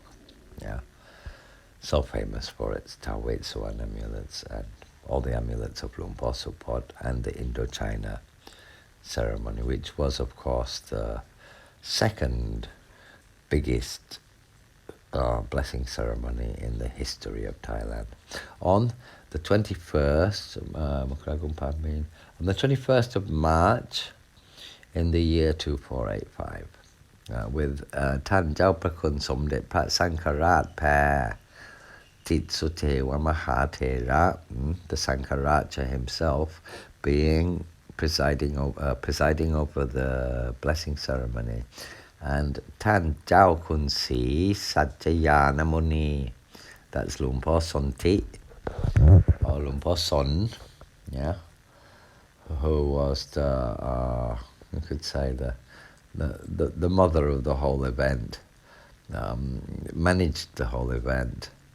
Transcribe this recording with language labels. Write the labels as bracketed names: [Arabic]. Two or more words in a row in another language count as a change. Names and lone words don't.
[English] Yeah, so famous for its Tawet Suan amulets and all the amulets of Luang Por Supot and the Indo-China ceremony, which was, of course, the second biggest blessing ceremony in the history of Thailand. On the 21st, on the 21st of March in the year 2485, with Tan Jau Prakun Somdet Pra Sankarat Pair Tit Sutewa Mahatera, the Sankaracha himself, being presiding over the blessing ceremony, and Tan Jau Kun Si Satchayana Muni, that's Luang Por Sonti, or Luang Por Son, yeah, who was you could say the mother of the whole event, managed the whole event,